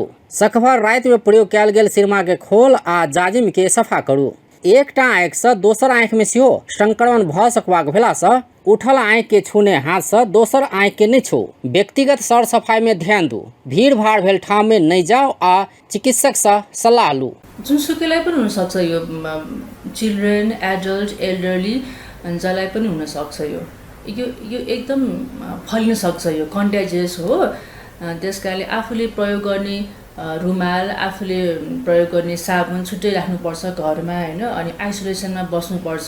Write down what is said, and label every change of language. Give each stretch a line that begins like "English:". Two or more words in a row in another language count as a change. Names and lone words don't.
Maithili: सकभर रात में प्रयोग कयल गेल सिरमा के खोल आ जाजिम के सफा करू। एकटा आँख से दोसर आँख में सेहो संक्रमण भ सकबाक भेला से उठल आँख के छूने हाथ से दोसर आँख के नहीं छू। व्यक्तिगत सर सफाई में ध्यान दू। भीड़ भाड़ भेल ठाउँ में नहीं जाओ आ चिकित्सक से सल्लाह लू।
Nepali: जुनसुकैलाई पनि हुनसक्छ यो,
English: children, adult, elderly
Nepali: जसलाई पनि हुनसक्छ यो एकदम फैलिन सक्छ। यो कन्ट्याजियस हो। त्यस कारणले आफूले प्रयोग गर्ने रुमाल, आफूले प्रयोग गर्ने साबुन छुट्टै राख्नुपर्छ घरमा होइन, अनि आइसोलेसनमा बस्नुपर्छ।